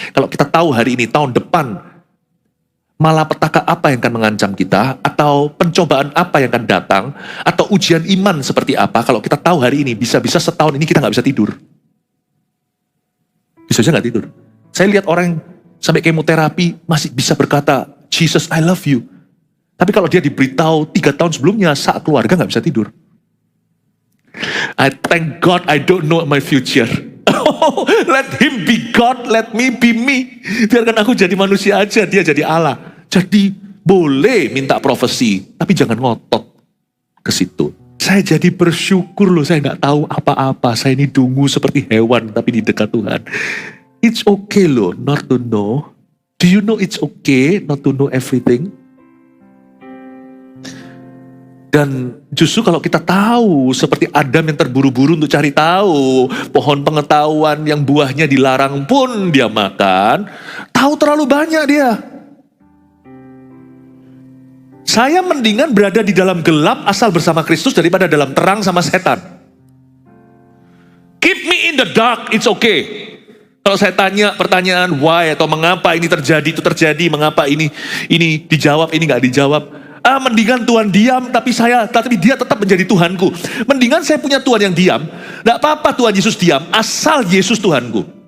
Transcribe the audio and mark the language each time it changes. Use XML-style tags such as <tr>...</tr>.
<id>Kalau kita tahu hari ini, tahun depan, malapetaka apa yang akan mengancam kita, atau pencobaan apa yang akan datang, atau ujian iman seperti apa, kalau kita tahu hari ini, bisa-bisa setahun ini kita nggak bisa tidur. Bisa aja nggak tidur. Saya lihat orang yang sampai kemoterapi masih bisa berkata,</id> <en>Jesus, I love you.</en> <id>Tapi kalau dia diberitahu 3 tahun sebelumnya, saat keluarga nggak bisa tidur.</id> <en>I thank God I don't know my future. Let him be God, let me be me.</en> <id>Biarkan aku jadi manusia aja, dia jadi Allah. Jadi boleh minta profesi, tapi jangan ngotot ke situ. Saya jadi bersyukur loh, saya nggak tahu apa-apa. Saya ini dungu seperti hewan, tapi di dekat Tuhan.</id> <en>It's okay loh, not to know. Do you know it's okay not to know everything?</en> <id>Dan justru kalau kita tahu, seperti Adam yang terburu-buru untuk cari tahu, pohon pengetahuan yang buahnya dilarang pun dia makan, tahu terlalu banyak dia. Saya mendingan berada di dalam gelap asal bersama Kristus daripada dalam terang sama setan.</id> <en>Keep me in the dark, it's okay.</en> <id>Kalau saya tanya pertanyaan why atau mengapa ini terjadi, itu terjadi, mengapa ini dijawab, ini gak dijawab. Mendingan Tuhan diam, tapi dia tetap menjadi Tuhanku. Mendingan saya punya Tuhan yang diam. Tidak apa-apa Tuhan Yesus diam, asal Yesus Tuhanku.</id>